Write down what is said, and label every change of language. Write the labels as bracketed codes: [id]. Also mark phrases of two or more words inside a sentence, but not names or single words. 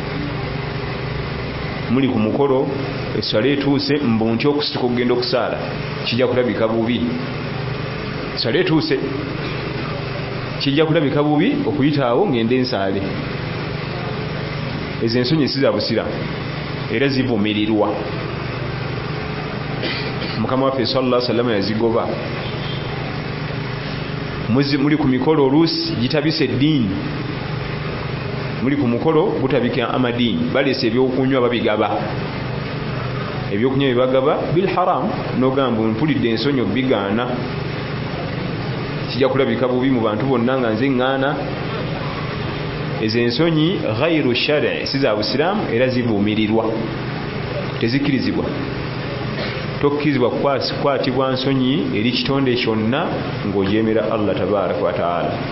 [lg] Muli ku mukolo esswala etuuse mbu ntya okusituka okugenda okusaala, kijja kulabika bubi. Esswala etuuse kijja kulabika bubi okuyitaawo ngende ensaale. Ezo ensonyi si za Busiraamu era zivumirirwa. mukama waffe [ar] صلى الله عليه وسلم [lg] yazigoba muli ku mikolo oluusi gitabise eddiini muli ku mukolo gutabika amadiini balese ebyokunywa babigaba ebyokunywa bibagaba [ar] بالحرام [lg] nogamba mpulidde ensonyi bigaana kijja kulabika bubi mu bantu bonna nga nze ŋŋaana ezo ensonyi [ar] غير شرعي [lg] siza busiraamu era zivumirirwa tezikkirizibwa tokkirizibwa kukwatibwa nsonyi eri kitonde kyonna ng'ojeemera Allah [ar] تبارك وتعالى